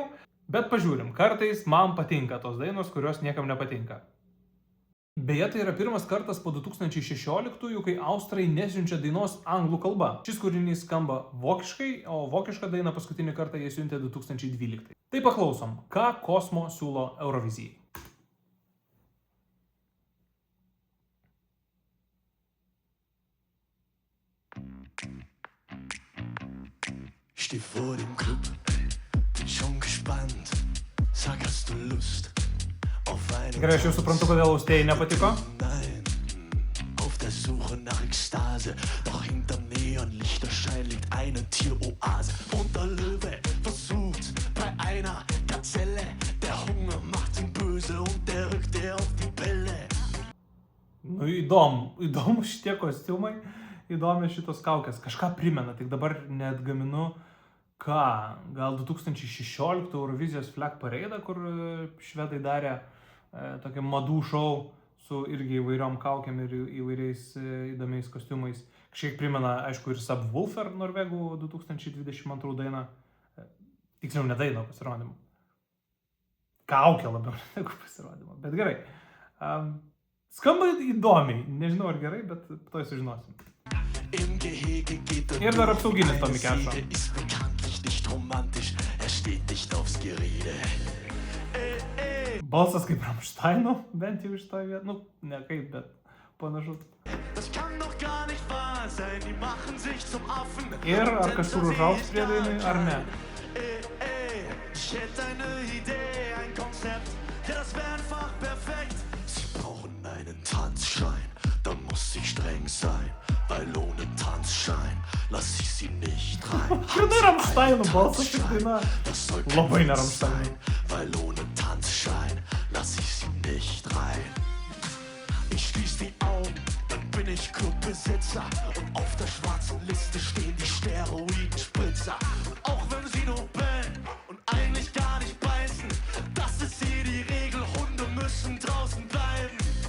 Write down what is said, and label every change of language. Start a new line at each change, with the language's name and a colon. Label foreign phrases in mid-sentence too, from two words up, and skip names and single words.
Lithuanian: Bet pažiūrim, kartais man patinka tos dainos, kurios niekam nepatinka. Beje, tai yra pirmas kartas po 2016-ųjų, kai Austrai nesiunčia dainos anglų kalba. Šis kūrinys skamba vokiškai, o vokišką dainą paskutinį kartą jie siuntė 2012. Tai paklausom, ką Cosmo siūlo Eurovizijai.
German: Steh vor dem Club, bin schon gespannt. Sag, hast du Lust auf eine
Lithuanian: Gerai, aš jau suprantu, kodėl Austėjai nepatiko.
German: Nein, auf der Suche nach Ekstase. Doch hinterm Neonlichterschein liegt eine Tieroase. Und der Löwe versucht bei einer Gazelle. Der Hunger macht ihn böse und der rückt auf die Pelle.
Lithuanian: Įdomu šitie kostiumai, įdomi šitos kaukės. Kažką primena, tik dabar net gaminu. Gal 2016 Eurovizijos Flag Parade, kur švedai darė tokį madų šou su irgi įvairiom kaukėm ir įvairiais įdomiais kostiumais. Kažkiek primena, aišku, ir Subwoofer Norvegų 2022 dainą. Tiksliau, ne dainą, pasirodymą. Kaukė labiau negu pasirodymą, bet gerai. Skamba įdomiai, nežinau ar gerai, bet to sužinosim. Ir dar apsauginis Tommy Kešo.
German: Romantisch, steht nicht aufs Gerede.
Lithuanian: Balsas kaip Rammsteino, bent jau iš to vietą. Ne kaip, bet panašu.
German: Das kann doch gar nicht wahr sein, die machen sich zum Affen.
Lithuanian: Ir ar kažkur užaugs prie dainai, ar ne?
German: Ich hätte eine Idee, ein Konzept, ja, das wäre einfach perfekt. Sie brauchen einen Tanzschein, da muss ich streng sein, weil ohne Tanzschein lass ich sie nicht rein.
Lithuanian: Štai Rammsteino balsas tik daina. Labai ne Rammsteino.
German: Weil ohne Tanzschein lass ich sie nicht rein. Ich schließ die Augen, dann bin ich Clubbesitzer. Und auf der schwarzen Liste stehen die Steroidenspritzer. Und auch wenn sie nur bellen und eigentlich gar nicht beißen, das ist hier die Regel, Hunde müssen draußen bleiben.